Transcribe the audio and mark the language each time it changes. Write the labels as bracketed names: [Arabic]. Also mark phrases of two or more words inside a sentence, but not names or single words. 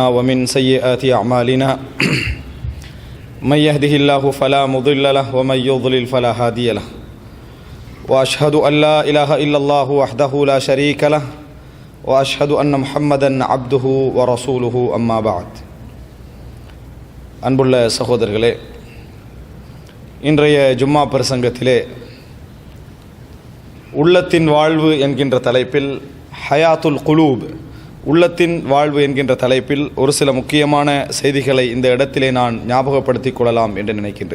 [Arabic] ومن سيئات أعمالنا من يهده الله فلا مضل له ومن يضلل فلا هادي له وأشهد أن لا إله إلا الله وحده لا شريك له وأشهد أن محمدًا عبده ورسوله أما بعد [Tamil] அன்புள்ள சகோதரர்களே, இன்றைய ஜும்மா பிரசங்கத்திலே உள்ளத்தின் வாழ்வு என்கின்ற தலைப்பில் [Arabic] حياة القلوب, [Tamil] உள்ளத்தின் வாழ்வு என்கின்ற தலைப்பில் ஒரு சில முக்கியமான செய்திகளை இந்த இடத்திலே நான் ஞாபகப்படுத்திக் கொள்ளலாம் என்று நினைக்கின்றேன்.